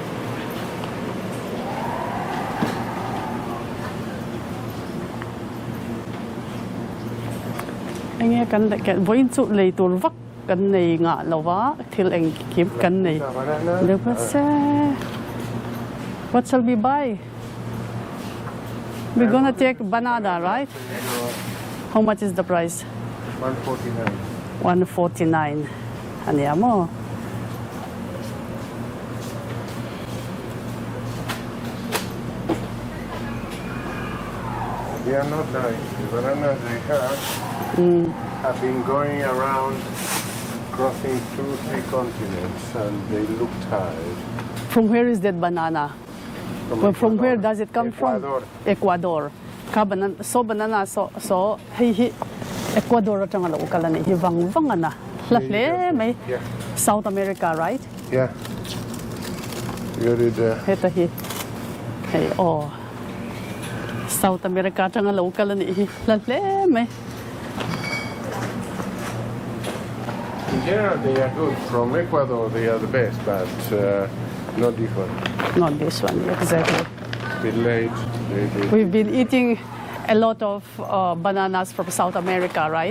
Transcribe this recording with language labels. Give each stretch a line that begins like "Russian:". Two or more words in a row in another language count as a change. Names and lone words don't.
Mizo: Anh kan cái voin chu lei tur vak kan nei nga lova thil eng kip kan nei.
English: De pase. What shall we buy? We're gonna take banana, right? How much is the price? 149. 149. Andiamo. They are not nice. The bananas they have been going around crossing 2-3 continents and they look tired. From where is that banana? Well, from where does it come Ecuador.
Mizo: from? Ecuador. Ka banana so hi Ecuador atanga lo kala ni hi wang ana. Lahle mai
English: Yeah. South America, right? Yeah. Got it there.
Mizo: Heta hi. Hey, oh. South America atanga lo kala ni hi lahle mai.
English: In general, they are good. From Ecuador, they are the best, but not this one. Not this one, exactly. Bit late. We've been eating a lot of bananas from South America, right?